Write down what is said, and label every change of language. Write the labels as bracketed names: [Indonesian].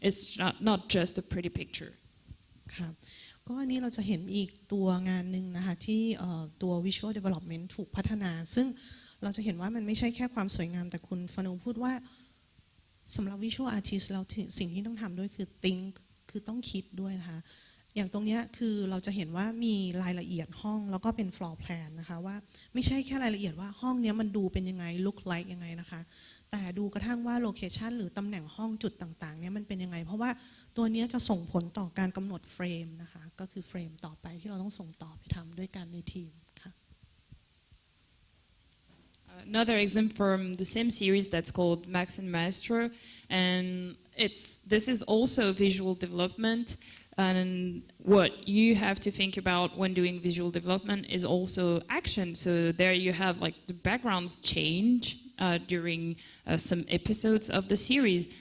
[English] It's not just a pretty picture. [Thai] ครับก็อันนี้เราจะเห็นอีกตัวงานหนึ่งนะคะที่ตัว visual development ถูกพัฒนาซึ่งเราจะเห็นว่ามันไม่ใช่แค่ความสวยงามแต่คุณฟานูพูดว่า สำหรับ visual artist เราสิ่งที่ต้องทำด้วยคือ think คือต้องคิดด้วยนะคะอย่างตรงนี้คือเราจะเห็นว่ามีรายละเอียดห้องแล้วก็เป็น floor plan นะคะว่าไม่ใช่แค่รายละเอียดว่าห้องนี้มันดูเป็นยังไง look like ยังไงนะคะแต่ดูกระทั่งว่า location หรือตำแหน่งห้องจุดต่างๆเนี่ยมันเป็นยังไงเพราะว่าตัวนี้จะส่งผลต่อการกำหนดเฟรมนะคะก็คือเฟรมต่อไปที่เราต้องส่งต่อไปทำด้วยกันในทีมค่ะ [English] Another example from the same series that's called Max and Maestro, and this is also visual development. And what you have to think about when doing visual development is also action. So there you have like the backgrounds change during some episodes of the series.